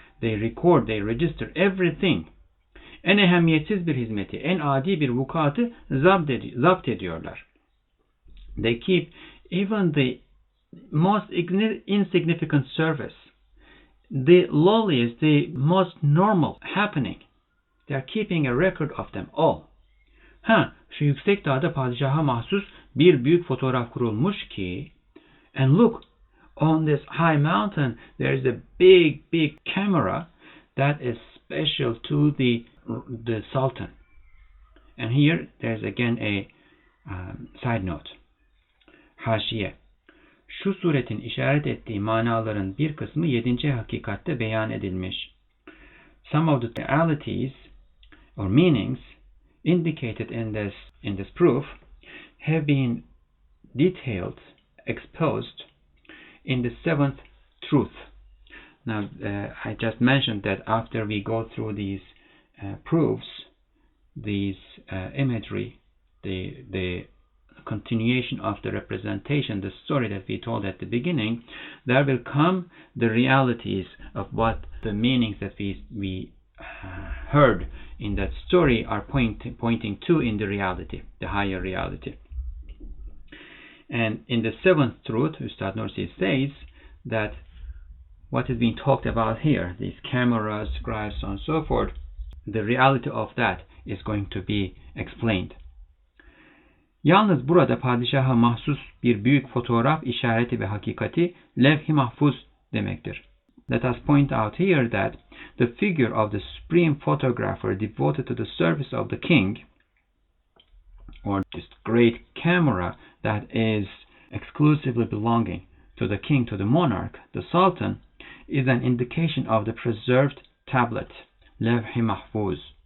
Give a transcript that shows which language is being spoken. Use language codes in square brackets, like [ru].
[en] They record, they register everything. [tr] En ehemmiyetsiz bir hizmeti, en adi bir vukuatı zapt ediyorlar. [en] They keep even the most insignificant service, the lowliest, the most normal happening. They are keeping a record of them all. [tr] Şu yüksek dağda padişaha mahsus bir büyük fotoğraf kurulmuş ki, [en] and look, on this high mountain there is a big camera that is special to the Sultan. And here there's again a side note. [tr] Haşiye. Şu suretin işaret ettiği manaların bir kısmı 7. hakikatte beyan edilmiş. [en] Some of the realities or meanings indicated in this proof have been detailed, exposed in the 7th truth. Now, I just mentioned that after we go through these proofs, these imagery, the continuation of the representation, the story that we told at the beginning, there will come the realities of what the meanings that we heard in that story are pointing to in the reality, the higher reality. And in the 7th truth, Ustad Nursi says that what is being talked about here, these cameras, scribes, and so forth, the reality of that is going to be explained. [tr] Yalnız burada padişaha mahsus bir büyük fotoğraf işareti ve hakikati levh-i mahfuz demektir. [en] Let us point out here that the figure of the supreme photographer devoted to the service of the king, or this great camera that is exclusively belonging to the king, to the monarch, the sultan, is an indication of the preserved tablet, levh-i mahfuz.